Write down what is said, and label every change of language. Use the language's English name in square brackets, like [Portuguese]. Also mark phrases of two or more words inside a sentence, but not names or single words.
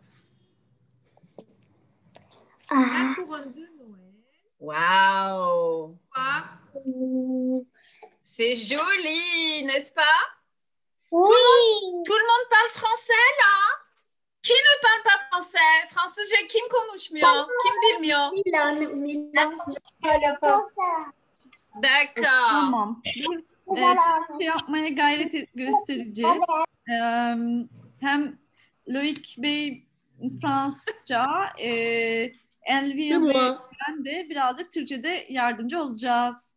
[French] Ah. La couronne de Noël. Waouh! Voir. C'est joli, n'est-ce pas? Oui. Tout le monde parle français, là? Qui ne parle pas français? [Turkish] Fransızca kim konuşmuyor? Kim bilmiyor? Milan. [French] D'accord. [Turkish] Tamam. Biz Türkçe yapmaya göstereceğiz. Hem Loïc Bey Fransızca, Elvin ve ben de birazcık Türkçe'de yardımcı olacağız.